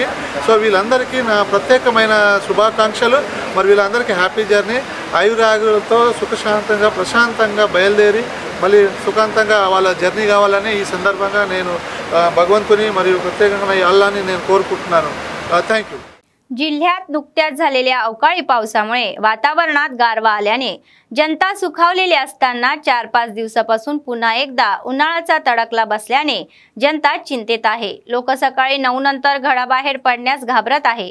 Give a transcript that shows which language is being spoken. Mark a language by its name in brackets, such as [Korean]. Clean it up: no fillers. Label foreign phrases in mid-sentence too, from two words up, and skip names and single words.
[Telugu] సో వీళ్ళందరికీ నా ప్రత్యేకమైన శుభాకాంక్షలు। మరి వీళ్ళందరికీ [English] happy journey, [Telugu] ఆయురాగులతో సుఖశాంతంగా ప్రశాంతంగా బయలుదేరి మళ్ళీ సుఖాంతంగా వాళ్ళ जर्नी కావాలని ఈ సందర్భంగా నేను భగవంతుని మరియు ప్రత్యేకంగా ఈ అల్లాహ్ని నేను కోరుకుంటున్నాను। [English] thank you. [Marathi] जिल्ह्यात नुकत्याच झालेल्या अवकाळी पावसामुळे वातावरणात गारवा आल्याने जनता सुखावलेली असताना 4-5 दिवसापासून पुन्हा एकदा उन्हाळ्याचा तडकला बसल्याने जनता चिंतेत आहे। लोक सकाळी 9 नंतर घराबाहेर पडण्यास घाबरत आहे।